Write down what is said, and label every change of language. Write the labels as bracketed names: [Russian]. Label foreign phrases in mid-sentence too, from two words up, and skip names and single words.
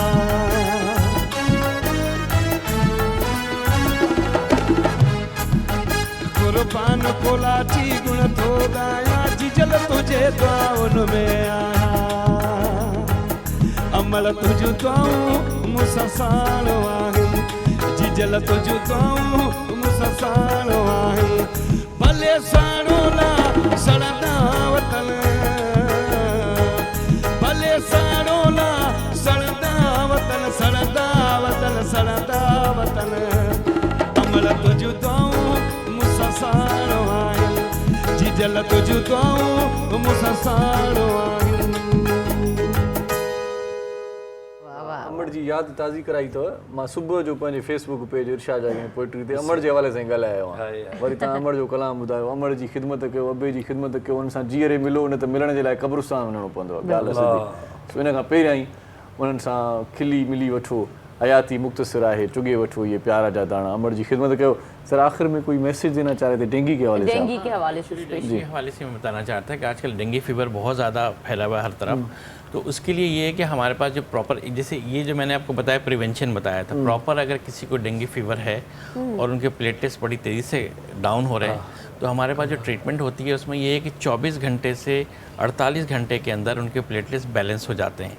[Sindhi] कुर्बान कोलाची गुण थो ॻाया जिजल तुझे दुआउन में आया अमर तुझ दुआऊं मूंसां साण आहिनि जिजल तुझ दुआऊं मूंसां साण आहिनि भले साणो ना सड़दा वतन भले साणो ना सड़दा वतन सड़दा वतन सड़दा वतन अमल तुझ दुआऊं मूंसां साण आहिनि जिजल तुझ दुआऊं मूंसां साण आहिनि अमर जी यादि ताज़ी कराई अथव मां सुबुह जो पंहिंजे फेसबुक पेज इरशाद जागी पोइट्री ते अमर जे हवाले सां ॻाल्हायो आहियां वरी तव्हां अमर जो कलाम ॿुधायो अमर जी ख़िदमत कयो अबे जी ख़िदमत कयो उन सां जीअरे मिलो न त मिलण जे लाइ क़ब्रिस्तान वञिणो पवंदो आहे ॻाल्हि सिधी इन खां पहिरियां ई उन्हनि सां खिली मिली वठो हयाती मुख़्तसिर आहे चुगे वठो ये प्यारा जा दाणा अमर जी ख़िदमत कयो [Hindi] सर आखिर में कोई मैसेज देना चाह रहे थे डेंगू के हवाले से [Sindhi] डेंगू के हवाले से [Hindi] डेंगू के हवाले से मैं बताना चाहता है कि आजकल [English] dengue fever [Hindi] बहुत ज़्यादा फैला हुआ है हर तरफ तो उसके लिए ये है कि हमारे पास जो प्रॉपर जैसे ये जो मैंने आपको बताया प्रिवेंशन बताया था प्रॉपर अगर किसी को [English] dengue fever [Hindi] है और उनके प्लेटलेट्स बड़ी तेज़ी से डाउन हो रहे हैं तो हमारे पास जो ट्रीटमेंट होती है उसमें ये है कि 24 घंटे से 48 घंटे के अंदर उनके प्लेटलेट्स बैलेंस हो जाते हैं।